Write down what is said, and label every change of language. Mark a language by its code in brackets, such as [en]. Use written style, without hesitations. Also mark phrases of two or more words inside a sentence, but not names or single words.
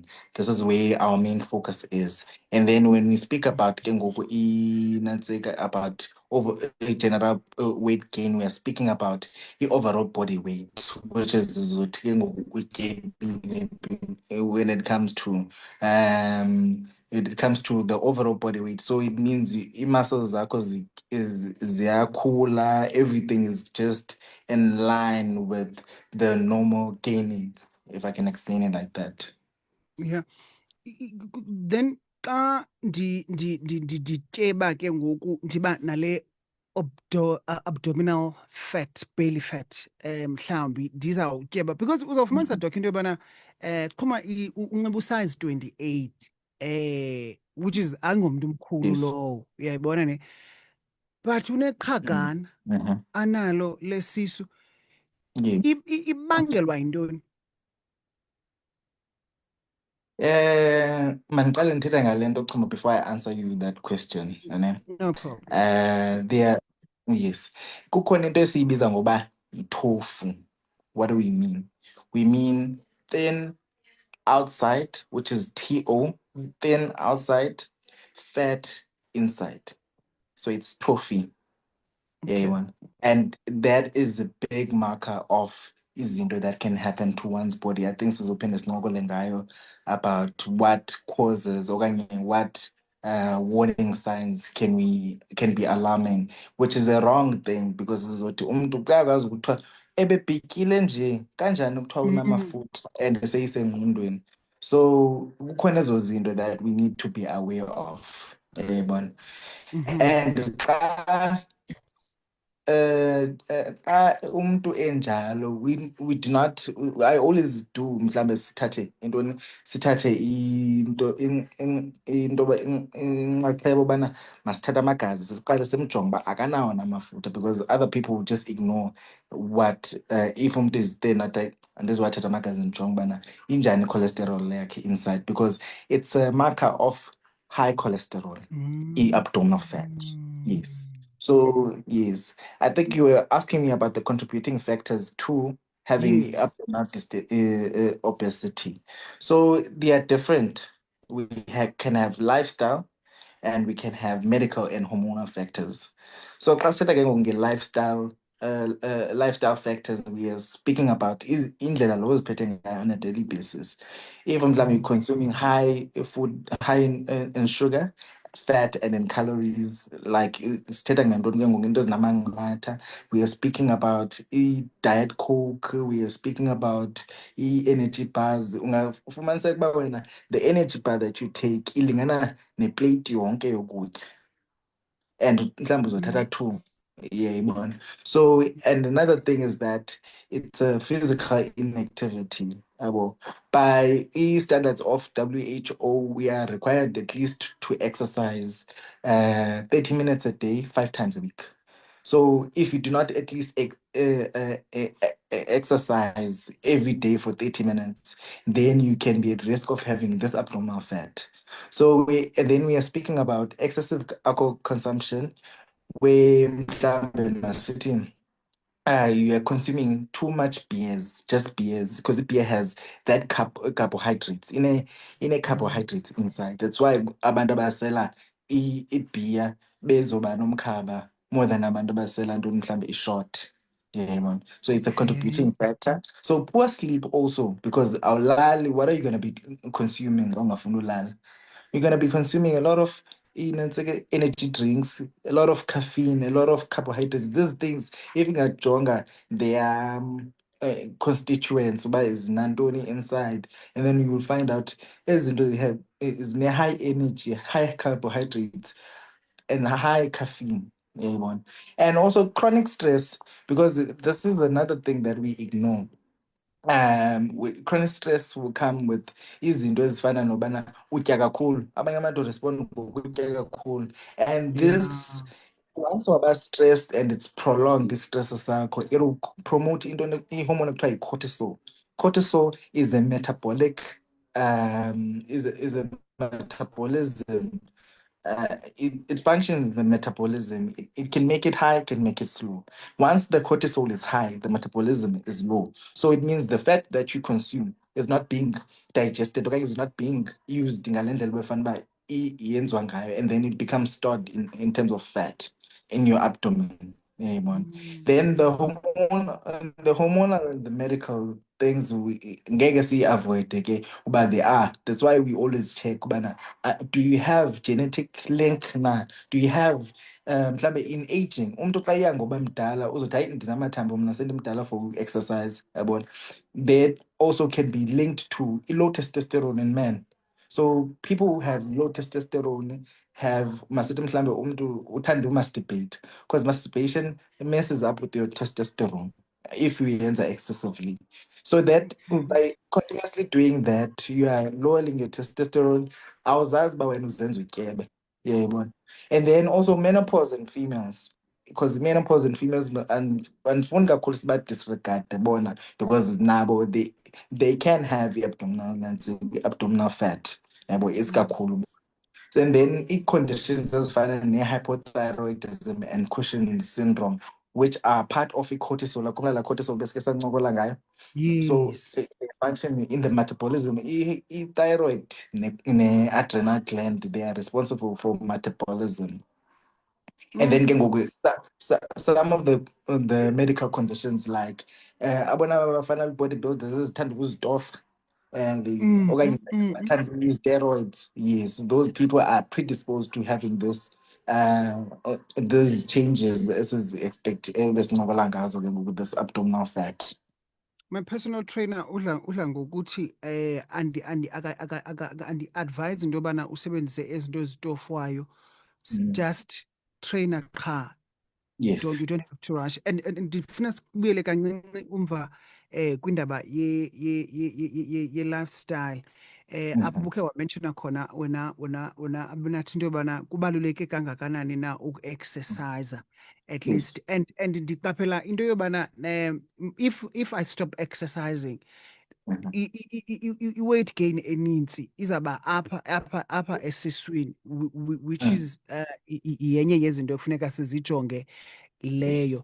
[en] This is where our main focus is. And then when we speak about about over general weight gain, we are speaking about the overall body weight, which is when it comes to the overall body weight. So it means muscles ziyakhula, everything is just in line with the normal gaining, if I can explain it like that. Yeah. Then [xh] xa ndityeba ke ngoku ndiba nale [en] abdominal fat, belly fat, [xh] mhlawumbi ndizawutyeba, because uzawufumanisa doc into yobana qhuma unxiba usize 28, [en] which is [xh] angomntu omkhulu lowo, uyayibona ne, but uneqhagana analo lesisu. Ibangelwa yintoni? Mandiqale ndithetha ngale nto, Chuma, [en] before I answer you that question. No problem. Yes. [xh] Kukhona into esiyibiza ngoba yitofu. [en] What do we mean? We mean thin outside, which is TO, thin outside, fat inside. So it's tofu. Okay. And that is a big marker of izinto that can happen to one's body. I think [xh] sizophinde sinqokole ngayo [en] about what causes or what warning signs can be alarming, which is a wrong thing, because [xh] sizothi umuntu kuyakwazi ukuthiwa ebebhityile nje kanjani ukuthiwa unamafutha [en] and seyisengqondweni. So [xh] kukhona ezo zinto [en] that we need to be aware of. [xh] And xa umuntu enjalo, [en] we do not, I always do [xh] mhlambe sithathe inxaxheba ubana masithathe amagazi siqale simjonge uba akanawo namafutha, [en] because other people will just ignore what if umuntu is thin [xh] athi andiziwathatha amagazi ndijonge ubana injani i-cholesterol yakhe [en] inside, because it's a marker of high cholesterol, abdominal fat. Yes. So, yes, I think you were asking me about the contributing factors to having abdominal obesity. So they are different. We can have lifestyle, and we can have medical and hormonal factors. So, [xh] xa sithetha ke ngoku nge-lifestyle, [en] lifestyle factors we are speaking about is [xh] indlela lo uziphethe ngayo [en] on a daily basis. If mhlawumbe you're consuming high food, high in sugar, fat, and in calories, like [xh] sithetha ngantoni ke ngoku into ezinamanqatha. [en] We are speaking about i-diet coke, we are speaking about i-energy bars. [xh] Ungafumaniseka uba wena [en] the energy bar that you take [xh] ilingana neplate yonke yokutya and mhlawumbi uzothatha two. [en] Yeah, man. So, and another thing is that it's a physical inactivity. By standards of WHO, we are required at least to exercise 30 minutes a day, 5 times a week. So, if you do not at least exercise every day for 30 minutes, then you can be at risk of having this abnormal fat. So, and then we are speaking about excessive alcohol consumption where [xh] mhlambe masithi [en] you are consuming too much beers, just beers, because the beer has that carbohydrates in a carbohydrates inside. That's why [xh] abantu abasela beer bezoba nomkhaba [en] more than [xh] abantu abasela ntoni mhlambe i-short. [en] Yeah, man. So it's a Okay. contributing factor. So poor sleep also, because awulali, what are you gonna be consuming? [xh] Ongafuni ulala? [en] You're going to be consuming a lot of it's like energy drinks, a lot of caffeine, a lot of carbohydrates. These things, even at Jonga, they are constituents by is nantoni inside. And then you will find out as they have is high energy, high carbohydrates, and high caffeine. Yeah, one. And also chronic stress, because this is another thing that we ignore. Chronic stress will come with [xh] izinto ezifana nobana utya kakhulu, abanye abantu respond ngokutya kakhulu, [en] and this Yeah. once waba stressed and it's prolonged [xh] i-stress sakho, [en] it will promote into [xh] ihormone ekuthiwa yi-cortisol. [en] Cortisol is a metabolic is a metabolism, it functions the metabolism. It can make it high, it can make it slow. Once the cortisol is high, the metabolism is low. So it means the fat that you consume is not being digested, okay, is not being used [xh] ngale ndlela ebefana uba yenziwa ngayo, [en] and then it becomes stored in terms of fat in your abdomen. Yeah, man. Then the hormonal and the medical things we [xh] ngeke siyi-avoid [en] okay, but they are. That's why we always check ubana do you have genetic link na? Do you have [xh] mhlambe [en] in aging [xh] umuntu xa iya ngoba mdala uzothi hayi ndinamathambo mna sendimdala [en] for exercise [xh] yabona. [en] That also can be linked to low testosterone in men. So people who have low testosterone have [xh] masithi mhlambe umuntu uthanda umasturbate, [en] because masturbation messes up with your testosterone if you yenza excessively. So that by continuously doing that, you are lowering your testosterone. [xh] Awuzazi uba wena uzenza utyebe. [en] Yeah, yabona. And then also menopause in females. Because menopause in females and [xh] andifuni kakhulu siba disregard bona, [en] because nabo they can have abdominal fat. [xh] Yabo isikakhulu. [en] So, and then conditions [xh] ezifana ne-hypothyroidism [en] and Cushing's syndrome, which are part of i-cortisol, [xh] la cortisol besike sancokola ngayo. [en] So Yes. function in the metabolism, thyroid ne-adrenal gland, they are responsible for metabolism. And then [xh] ke ngoku [en] some of the medical conditions like [xh] abona abafana [en] bodybuilders [xh] ezithanda ukuzitofa [en] and [xh] okanye bathanda [en] use steroids. Yes, those people are predisposed to having this these changes as is expected [xh] besincokola ngazo ke ngoku, [en] this abdominal fat. My personal trainer [xh] udla ngokuthi andi advise into yobana usebenzise ezinto ezitofwayo. [en] Just trainer qha. Yes. You don't have to rush. [xh] And ndifuna sikubuyele kancinci umva kwindaba ye lifestyle. Apho ubukhe wamenshona khona wena abenathi into yobana kubaluleke kangakanani na uku-exercisa at [en] Yes. least. And [xh] ndiqaphela into yobana [en] if I stop exercising, [xh] i-weight gain enintsi izawuba apha esiswini, [en] which is [xh] yenye yezinto ekufuneka sizijonge leyo.